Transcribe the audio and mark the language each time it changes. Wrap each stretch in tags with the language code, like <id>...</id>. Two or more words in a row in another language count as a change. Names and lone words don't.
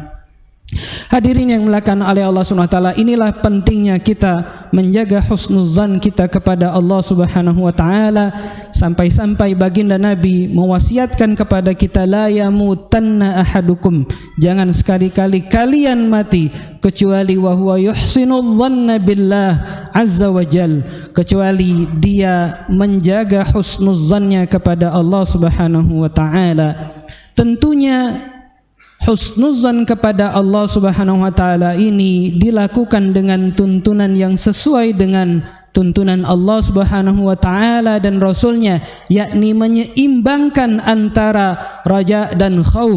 <id>Hadirin yang dimuliakan oleh Allah</id> <ar>سبحانه وتعالى,</ar> <id>inilah pentingnya kita menjaga husnuzan kita kepada Allah</id> <ar>سبحانه وتعالى,</ar> <id>sampai-sampai baginda Nabi mewasiatkan kepada kita,</id> <ar>لا يموتن أحدكم,</ar> <id>jangan sekali-kali kalian mati kecuali</id> <ar>وهو يحسن الظن بالله عز وجل,</ar> <id>kecuali dia menjaga husnuzannya kepada Allah</id> <ar>سبحانه وتعالى.</ar> <id>Tentunya husnuzan kepada Allah</id> <ar>سبحانه وتعالى</ar> <id>ini dilakukan dengan tuntunan yang sesuai dengan tuntunan Allah</id> <ar>سبحانه وتعالى</ar> <id>dan Rasulnya, yakni menyeimbangkan antara raja dan khauf.</id>